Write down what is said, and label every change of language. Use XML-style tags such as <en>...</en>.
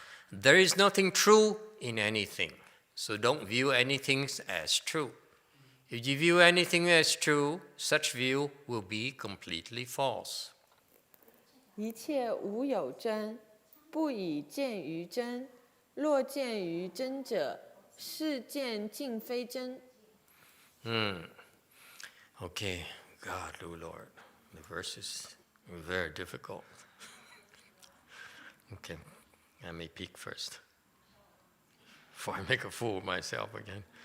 <en>There is nothing true in anything, so don't view anything as true. If you view anything as true, such view will be completely false.</en> <zh>一切无有真，不以见于真。若见于真者，是见尽非真。</zh> <en>Okay, God, oh Lord, the verses are very difficult. Okay, let me peek first, before I make a fool of myself again.</en>